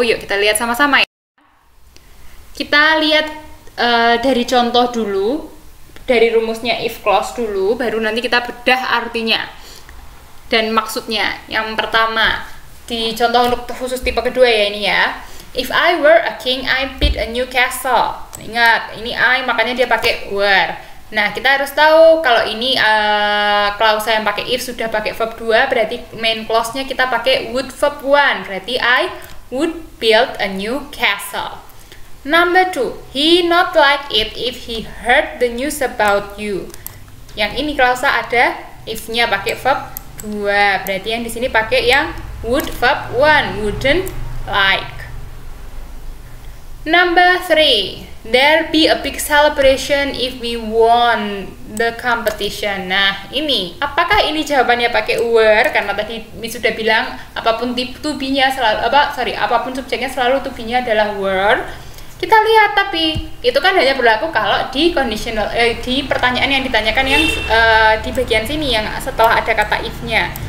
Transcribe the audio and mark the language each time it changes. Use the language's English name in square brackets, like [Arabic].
[Indonesian] Yuk kita lihat sama-sama ya. Kita lihat dari contoh dulu, dari rumusnya if clause dulu, baru nanti kita bedah artinya dan maksudnya. Yang pertama, di contoh untuk khusus tipe kedua ya ini ya. [English] If I were a king, I'd build a new castle. [Indonesian] Ingat, ini I, makanya dia pakai were. Nah, kita harus tahu kalau ini klausa yang pakai if sudah pakai verb 2, berarti main clause-nya kita pakai would verb 1. Berarti [English] I would build a new castle. Number 2, he not like it if he heard the news about you. [Indonesian] Yang ini klausa ada if-nya pakai verb 2. Berarti yang di sini pakai yang would verb 1, wouldn't like. [English] Number 3, there be a big celebration if we won the competition. [Indonesian] Nah, ini apakah ini jawabannya pakai were? Karena tadi Miss sudah bilang apapun to be-nya selalu apapun subjeknya selalu to be-nya adalah were. Kita lihat, tapi itu kan hanya berlaku kalau di conditional di pertanyaan yang ditanyakan yang di bagian sini yang setelah ada kata if-nya.